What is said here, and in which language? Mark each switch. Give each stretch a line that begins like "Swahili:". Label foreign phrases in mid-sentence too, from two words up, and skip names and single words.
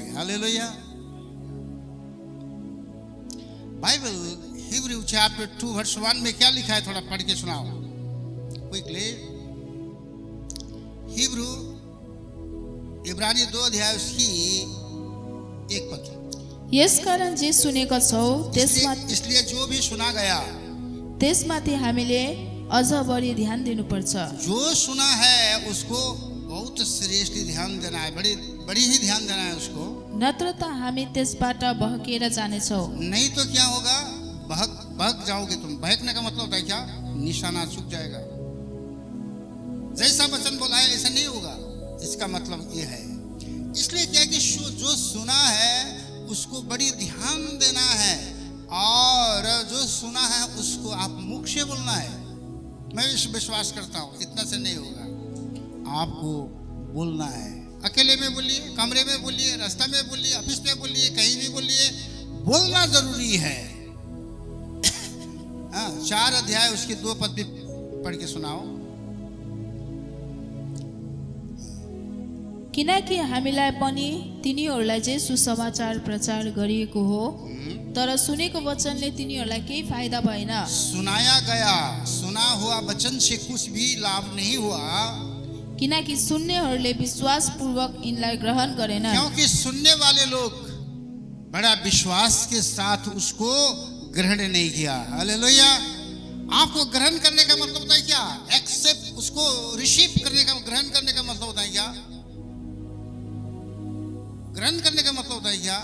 Hindi: हालेलुया। बाइबल हिब्रू चैप्टर 2 वर्स 1 में क्या लिखा है, थोड़ा पढ़ के सुनाओ क्विकली। हिब्रू इब्रानी 2 अध्याय उसकी 1 पद।
Nepali: यसकारण जे सुनेका छौ
Hindi: इसलिए जो भी सुना गया
Nepali: त्यसमाथि हामीले अझ बढी ध्यान दिनुपर्छ।
Hindi: जो सुना है उसको बहुत सीरियसली ध्यान देना है, बड़ी ही ध्यान देना है उसको,
Nepali: नत्र त हामी त्यसबाट बहकेर जानेछौ।
Hindi: नहीं तो क्या होगा, बहक जाओगे तुम। बहकने का मतलब होता है क्या, निशाना चूक जाएगा। जैसा वचन बोला है ऐसा नहीं होगा, इसका मतलब ये है। इसलिए क्या कि जो सुना है उसको बड़ी ध्यान देना है, और जो सुना है उसको आप मुख से बोलना है। मैं विश्वास करता हूँ इतना से नहीं होगा, आपको बोलना है। अकेले में बोलिए, कमरे में बोलिए, रास्ता में बोलिए, ऑफिस में बोलिए, कहीं भी बोलिए, बोलना जरूरी है। 4 अध्याय उसके 2 पद भी पढ़ के सुनाओ।
Nepali: किनकि हामीलाई पनि तिनीहरूलाई चाहिँ सुसमाचार प्रचार गरिएको हो, तर सुनेको वचनले तिनीहरूलाई केही फाइदा भएन।
Hindi: सुनाया गया, सुना हुआ वचन से कुछ भी लाभ नहीं हुआ,
Nepali: किनकि सुन्नेहरूले विश्वास पूर्वक इनलाई ग्रहण गरेनन्।
Hindi: क्योंकि सुनने वाले लोग बड़ा विश्वास के साथ उसको ग्रहण नहीं किया। हालेलुया। आपको ग्रहण करने का मतलब होता है क्या, एक्सेप्ट, उसको रिसीव करने का, ग्रहण करने का मतलब होता है क्या, ग्रहण करने का मतलब होता है क्या।